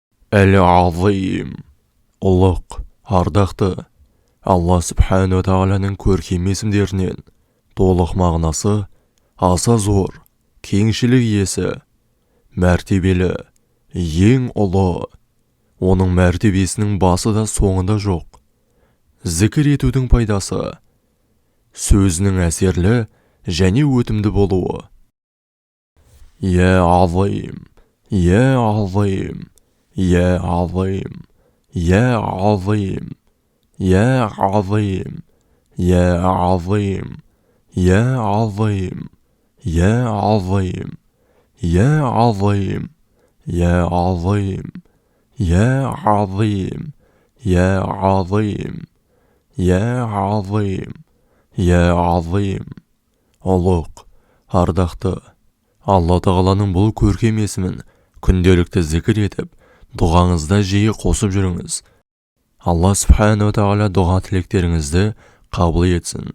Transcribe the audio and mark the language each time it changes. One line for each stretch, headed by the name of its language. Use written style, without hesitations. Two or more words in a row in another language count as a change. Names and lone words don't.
Kazakh: Әл-Азим, ұлық, ардақты, Алла Субхану Тағаланың көркем есімдерінен, толық мағынасы, аса зор, кеңшілік иесі, мәртебелі, ең ұлы, оның мәртебесінің басы да соңында жоқ. Зікір етудің пайдасы, сөзінің әсерлі және өтімді болуы. Я Азим, я Азим, я Азим, я Азим, я Азим, я Азим, я Азим, я Азим, я Азим, я Азим, я Азим, я Азим, я Азим, я Азим. Ұлық, ардақты, Алла Тағаланың бұл көркем есімін күнделікті зікір етіп, дұғаңызда жиі қосып жүріңіз. Алла Субхану Тағала дұға тілектеріңізді қабыл етсін.